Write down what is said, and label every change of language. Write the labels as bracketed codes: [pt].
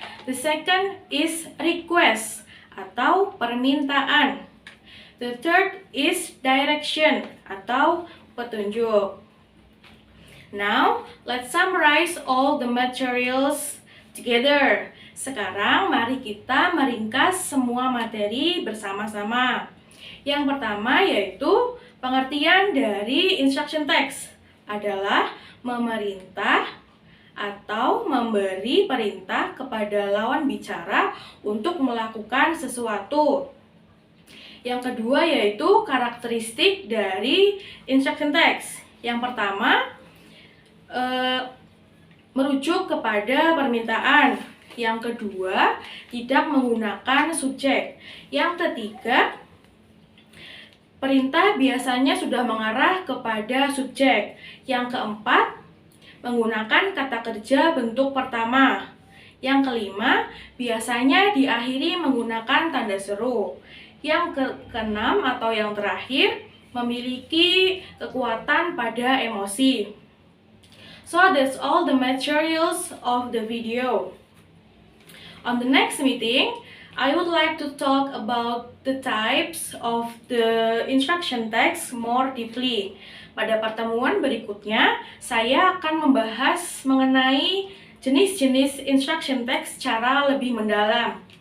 [en] The second is request [id] atau permintaan. [en] The third is direction [id] atau petunjuk. [en] Now, let's summarize all the materials together. [id] Sekarang mari kita meringkas semua materi bersama-sama. Yang pertama yaitu Pengertian dari instruction text adalah memerintah atau memberi perintah kepada lawan bicara untuk melakukan sesuatu. Yang kedua yaitu karakteristik dari instruction text. Yang pertama, merujuk kepada permintaan. Yang kedua, tidak menggunakan subjek. Yang ketiga, perintah biasanya sudah mengarah kepada subjek. Yang keempat, menggunakan kata kerja bentuk pertama. Yang kelima, biasanya diakhiri menggunakan tanda seru. Yang keenam atau yang terakhir, memiliki kekuatan pada emosi. [en] So that's all the materials of the video. On the next meeting, I would like to talk about the types of the instruction text more deeply. [id] Pada pertemuan berikutnya, saya akan membahas mengenai jenis-jenis instruction text secara lebih mendalam.